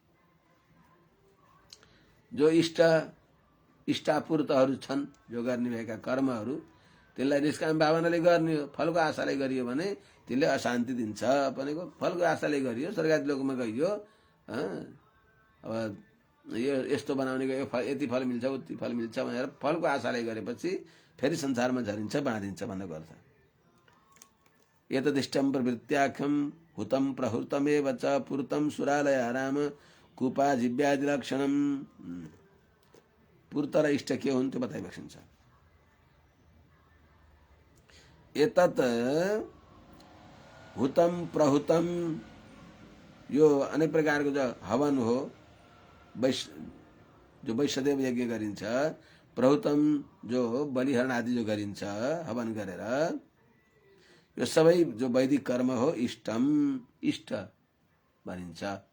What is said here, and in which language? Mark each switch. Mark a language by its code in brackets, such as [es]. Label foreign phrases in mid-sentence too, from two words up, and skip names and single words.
[ne] जो इष्टापूर्तहरू छन्, जो गर्ने भएका कर्महरू, त्यसलाई निष्काम भावनाले गर्ने हो। फलको आशाले गरियो भने त्यसले अशान्ति दिन्छ। भनेको फलको आशाले गरियो, स्वर्गादि लोकमा गइयो, अब यो यस्तो बनाउने गयो, यति फल मिल्छ, उति फल मिल्छ भनेर फलको आशाले गरेपछि फेरि संसारमा झरिन्छ, बाँधिन्छ भन्नको अर्थ। [sa] एतदिष्टं प्रवृत्त्याख्यं हुतं प्रहृतमेव च पूर्तं सुरालयाराम कुपा जिव्यादि लक्षणम। [ne] पूर्त र इष्ट के हुन् त्यो बताइरहेको छ। [sa] एतत् हुतं प्रहुतं, [ne] यो अनेक प्रकारको जो हवन हो, जो वैश्वदेव यज्ञ गरिन्छ, प्रहुतम जो बलिहरण आदि जो गरिन्छ हवन गरेर, यो सबै जो वैदिक कर्म हो, इष्टम, इष्ट भनिन्छ।